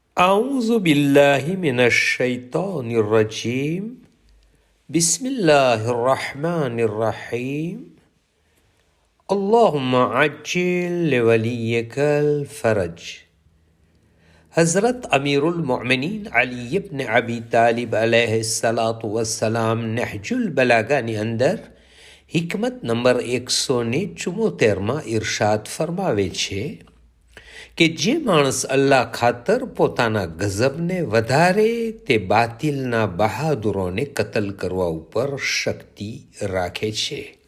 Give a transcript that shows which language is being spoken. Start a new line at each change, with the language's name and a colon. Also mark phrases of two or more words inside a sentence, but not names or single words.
Arabic: أعوذ بالله من الشيطان الرجيم بسم الله الرحمن الرحيم اللهم عجل لوليك الفرج.
Gujarati: हज़रत अमीरुल मोमिनीन अली इब्न अबी तालिब
Arabic: عليه الصلاة والسلام
Gujarati: नहजुल बलागाની અંદર હિકમત નંબર 174માં ઇરશાદ ફરમાવે છે કે જે માણસ અલ્લાહ ખાતર પોતાના ગઝબને વધારે તે બાતિલના બહાદુરોને કતલ કરવા ઉપર શક્તિ રાખે છે.